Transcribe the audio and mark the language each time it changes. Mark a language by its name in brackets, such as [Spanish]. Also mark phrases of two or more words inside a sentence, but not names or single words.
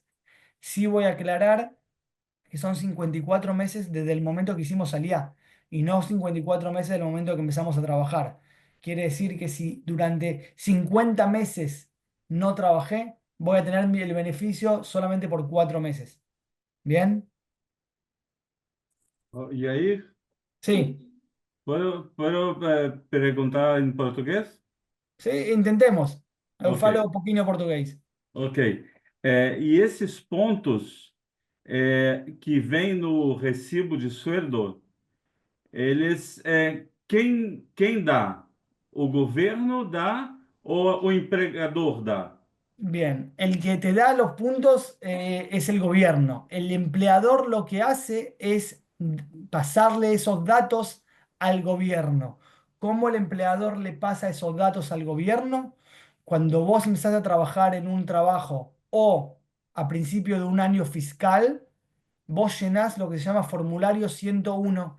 [Spanish] Sí voy a aclarar que son 54 meses desde el momento que hicimos Aliyá y no 54 meses del momento que empezamos a trabajar. Quiere decir que si durante 50 meses no trabajé, voy a tener el beneficio solamente por 4 meses. ¿Bien? [Portuguese] E aí, [Spanish] Sí, [Portuguese] puedo perguntar em português? [Spanish] sí, intentemos. [Portuguese] Eu [Spanish] Ok, falo un poquito portugués. ok. [Portuguese] E esses pontos que vêm no [Spanish] recibo de sueldo, [Portuguese] eles, quem dá? O governo dá ou o empregador dá? [Spanish] Bien, el que te da los puntos es el gobierno. El empleador lo que hace es pasarle esos datos al gobierno. ¿Cómo el empleador le pasa esos datos al gobierno? Cuando vos empezás a trabajar en un trabajo o a principio de un año fiscal, vos llenás lo que se llama formulario 101.